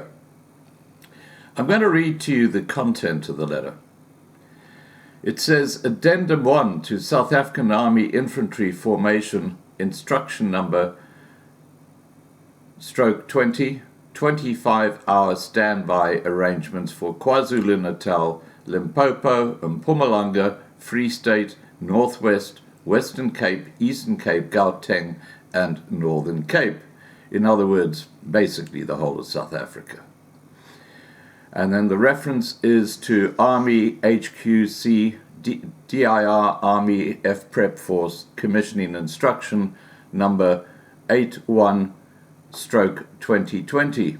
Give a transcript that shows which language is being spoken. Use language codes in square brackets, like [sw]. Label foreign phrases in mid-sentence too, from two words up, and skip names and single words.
[en] I'm going to read to you the content of the letter. It says, Addendum 1 to South African Army Infantry Formation Instruction Number /20, 25-hour standby arrangements for KwaZulu-Natal, Limpopo, Mpumalanga, Free State, Northwest, Western Cape, Eastern Cape, Gauteng, and Northern Cape. In other words, basically the whole of South Africa. And then the reference is to Army HQC DIR Army FPrep Force Commissioning Instruction number 81/2020.